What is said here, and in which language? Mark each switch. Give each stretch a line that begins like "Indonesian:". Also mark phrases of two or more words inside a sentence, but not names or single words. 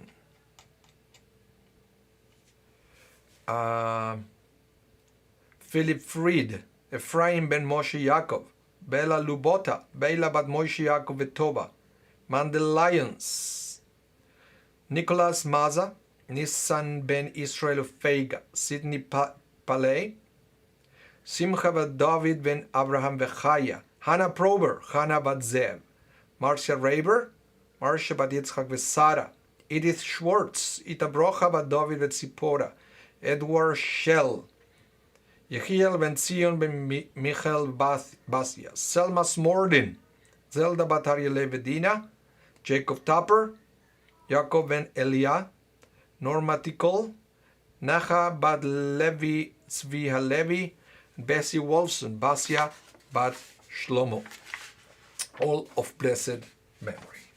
English: Philip Fried, Ephraim ben Moshe Yaakov, Bela Lubota, Bela Bat Moshe Yaakov Vetoba, Mandel Lyons, Nicholas Maza, Nissan ben Israel Feiga, Sidney Paley, Simcha bat David ben Abraham Vechaya, Hannah Prober, Hannah bat Zev, Marcia Raber, Marcia bat Yitzchak Vesara, Edith Schwartz, Ita Brocha bat David Vetzipora, Edward Shell, Yehiel ben Zion ben Michael Basia, Selma Smordin, Zelda bat Ariel Vedina, Jacob Tupper, Jacob ben Elia, Norma Tikol, Nacha bat Levi Tzvi Halevi, Bessie Wolfson, Basia bat Shlomo, all of blessed memory.